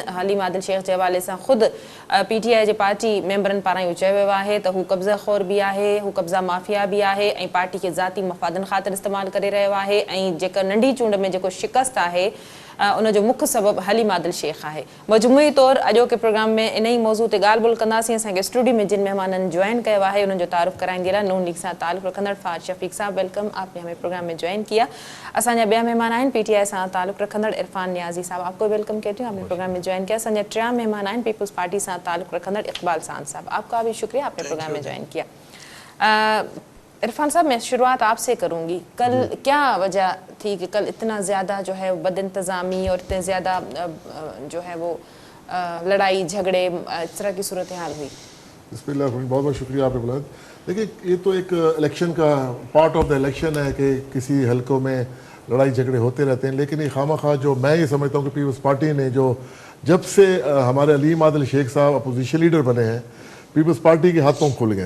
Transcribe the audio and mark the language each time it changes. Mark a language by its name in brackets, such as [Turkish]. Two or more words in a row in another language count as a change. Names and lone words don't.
[Sindhi] हलीम आदिल शेख जे हवाले सां ख़ुदि PTI जे पार्टी मेंबरनि पारां इहो चयो वियो आहे त हू कब्ज़ा ख़ोर बि आहे, हू कब्ज़ा माफ़िया बि आहे ऐं पार्टी खे ज़ाती मफ़ादनि ख़ातिर इस्तेमालु करे रहियो आहे ऐं जेका नंढी चूंड में जेको शिकस्त आहे उनजो मुख्य सबबु हलीम आदिल शेख आहे। मजमूई तौरु अॼोके प्रोग्राम में इन ई मौज़ू ते ॻाल्हि ॿोल कंदासीं। असांखे स्टूडियो में जिन मेहमाननि जॉइन कयो आहे उन्हनि जो तारुफ़ कराइण जे लाइ नून लीग सां ताल्लुक़ रखंदड़ फ़ाज़ शफ़ीक़ साहब, वेलकम, [Urdu] آپ نے ہمیں پروگرام میں جوائن کیا. [Sindhi] असांजा ॿिया मेहमान आहिनि PTI सां ताल्लुक़ रखंदड़ इरफान नियाज़ी साहब, [Urdu] آپ کو ویلکم کہتی ہوں، آپ نے پروگرام میں جوائن کیا. [Sindhi] असांजा 3 मेहमान आहिनि पीपुल्स पार्टी सां ताल्लुक़ रखंदड़ इक़बाल सांद साहब, [Urdu] آپ کا بھی شکریہ، آپ نے پروگرام میں جوائن کیا. عرفان صاحب، میں شروعات آپ سے کروں گی۔ کل کیا وجہ تھی کہ کل اتنا زیادہ جو ہے بد انتظامی اور اتنے زیادہ جو ہے وہ لڑائی جھگڑے اس طرح کی صورت حال ہوئی? بسم اللہ، بہت بہت شکریہ آپ نے بلایا۔ دیکھیے، یہ تو ایک الیکشن کا [English] part of the election [Urdu] ہے کہ کسی حلقوں میں لڑائی جھگڑے ہوتے رہتے ہیں، لیکن یہ خوامخواہ جو میں یہ سمجھتا ہوں کہ پیپلز پارٹی نے جو جب سے ہمارے حلیم عادل شیخ صاحب اپوزیشن لیڈر بنے ہیں، پیپلز پارٹی کے ہاتھ پاؤں کھل گئے.